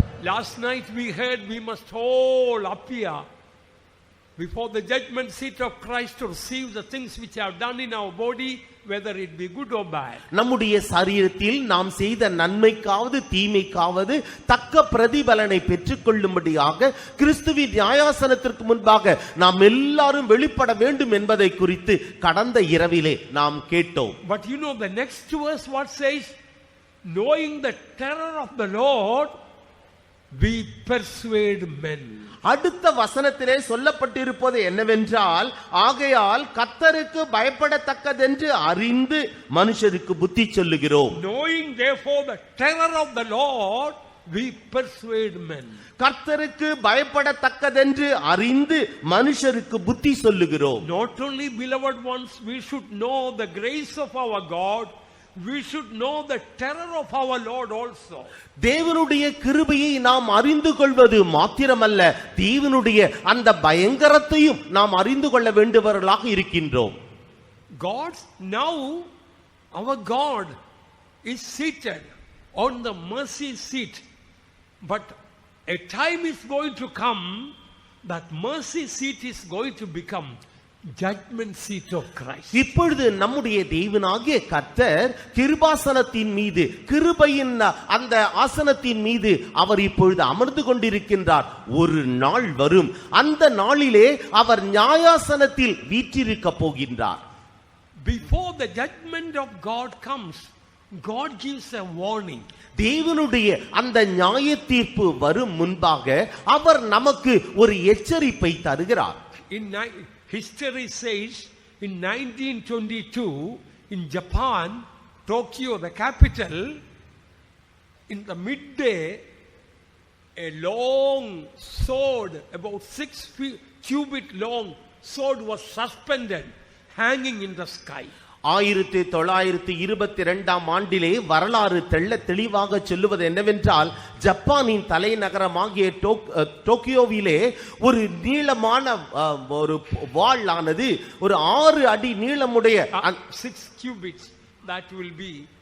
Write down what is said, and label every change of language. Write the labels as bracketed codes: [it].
[en] Last night we heard we must all appear before the judgment seat of Christ to receive the things which have done in our body, whether it be good or bad. [ta] நம்முடைய சரீரத்தில் நாம் செய்த நன்மைக்காவது தீமைக்காவது தக்க பிரதிபலனை பெற்றுக்கொள்ளும்படியாக கிறிஸ்துவின் நியாயாசனத்திற்கு முன்பாக நாம் எல்லாரும் வெளிப்பட வேண்டும் என்பதை குறித்து கடந்த இரவிலே நாம் கேட்டோம். [en] But you know the next verse what says? Knowing the terror of the Lord, we persuade men. [ta] அடுத்த வசனத்திலே சொல்லப்பட்டிருப்பது என்னவென்றால், ஆகையால் கர்த்தருக்கு பயப்படத்தக்கதென்று அறிந்து மனுஷருக்கு புத்தி சொல்லுகிறோம். [en] Knowing therefore the terror of the Lord, we persuade men. [ta] கர்த்தருக்கு பயப்படத்தக்கதென்று அறிந்து மனுஷருக்கு புத்தி சொல்லுகிறோம். [en] Not only beloved ones, we should know the grace of our God, we should know the terror of our Lord also. [ta] தேவனுடைய கிருபையை நாம் அறிந்து கொள்வது மாத்திரமல்ல, தேவனுடைய அந்த பயங்கரத்தையும் நாம் அறிந்து கொள்ள வேண்டியவர்களாக இருக்கின்றோம். [en] God, now our God is seated on the mercy seat, but a time is going to come that mercy seat is going to become judgment seat of Christ. [ta] இப்பொழுது நம்முடைய தேவனாகிய கர்த்தர் கிருபாசனத்தின் மீது, கிருபையின் அந்த ஆசனத்தின் மீது அவர் இப்பொழுது அமர்ந்து கொண்டிருக்கின்றார். ஒரு நாள் வரும், அந்த நாளிலே அவர் நியாயாசனத்தில் வீற்றிருக்க போகின்றார். [en] Before the judgment of God comes, God gives a warning. [ta] தேவனுடைய அந்த நியாய தீர்ப்பு வரும் முன்பாக அவர் நமக்கு ஒரு எச்சரிப்பை தருகிறார். [en] History says in 1922 in Japan, Tokyo, the capital, in the midday, a long sword, about 6 cubit long sword was suspended, hanging in the sky. [ta] 1922 ஆண்டிலே வரலாறு தெள்ள தெளிவாக சொல்லுவது என்னவென்றால், ஜப்பானின் தலைநகரமாகிய டோக்கியோவிலே ஒரு நீளமான ஒரு வாள் ஆனது, ஒரு 6 அடி நீளமுடைய [en] 6 cubits, that will be